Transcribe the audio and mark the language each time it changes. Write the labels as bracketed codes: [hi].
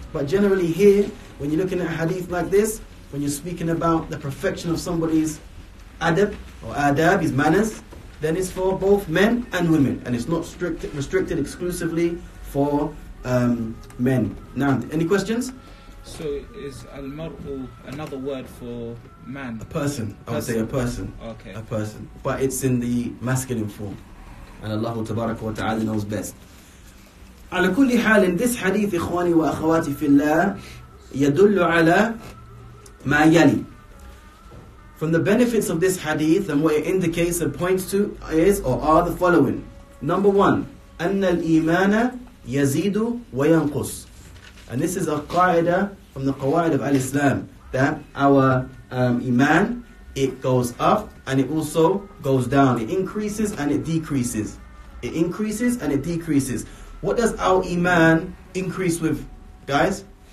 [en] But generally here, when you're looking at a hadith like this, when you're speaking about the perfection of somebody's adab or adab, his manners, then it's for both men and women, and it's not restricted exclusively for men. Now, any questions? So is al-mar'u another word for man? A person. I would say a person. Okay. A person. But it's in the masculine form. And Allah Tabaraka wa Ta'ala knows best. [ar] على كل حال, [en] this hadith, [ar] إخواني وأخواتي في الله, يدل على ما يلي. [en] From the benefits of this hadith and what it indicates and points to is or are the following. Number 1, [ar] أن الإيمان يزيد وينقص. [en] And this is a qaida from the qawaid of al-Islam, that our iman, it goes up and it also goes down. It increases and it decreases. It increases and it decreases. What does our iman increase with, guys?